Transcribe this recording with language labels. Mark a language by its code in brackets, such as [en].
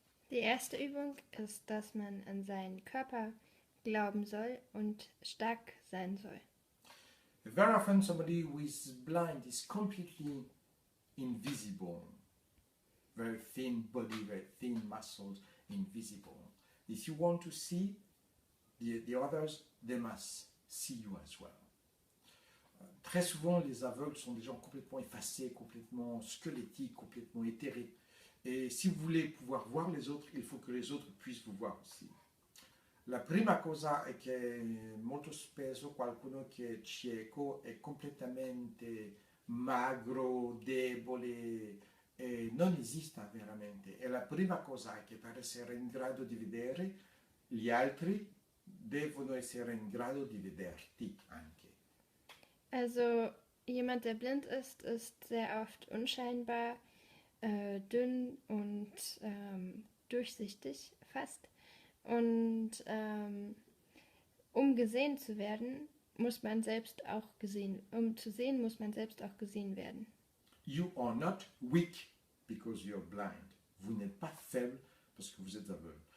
[de] Die erste Übung ist, dass man an seinen Körper glauben soll und stark sein soll. [en] Very often somebody who is blind is completely invisible. Very thin body, very thin muscles, invisible. If you want to see the others, they must see you as well. [fr] Très souvent, les aveugles sont des gens complètement effacés, complètement squelettiques, complètement éthérés. Et si vous voulez pouvoir voir les autres, il faut que les autres puissent vous voir aussi. [it] La prima cosa è che molto spesso qualcuno che è cieco è completamente magro, debole e non esista veramente. E la prima cosa è che per essere in grado di vedere gli altri devono essere in grado di vederti anche. [de] Also jemand, der blind ist sehr oft unscheinbar, dünn und durchsichtig fast. Und um gesehen zu werden, muss man selbst auch gesehen, um zu sehen, muss man selbst auch gesehen werden. [en] You are not weak because you're blind. [fr] Vous n'êtes pas faible parce que vous êtes aveugle.